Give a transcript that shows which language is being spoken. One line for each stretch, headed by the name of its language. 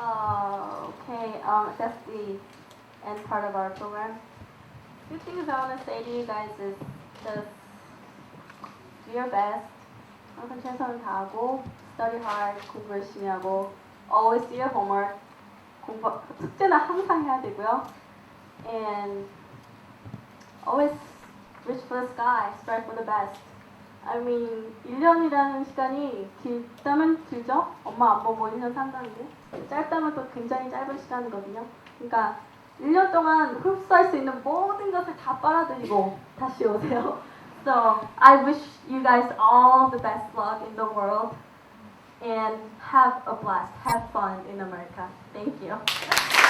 English: Okay, that's the end part of our program. Two things I want to say to you guys is just do your best.
Korean: 항상 최선을 다하고,
English: study hard,
Korean: 공부 열심히 하고,
English: always do your homework.
Korean: 숙제는 항상 해야 되고요.
English: And always reach for the sky, strive for the best. I mean,
Korean: 1년이라는 시간이 길다면 길죠? 엄마 안 보고 1년 산다는데 짧다면 또 굉장히 짧은 시간이거든요. 그러니까 1년 동안 흡수할 수 있는 모든 것을 다 빨아들이고 다시 오세요.
English: So, I wish you guys all the best luck in the world and have a blast, have fun in America. Thank you.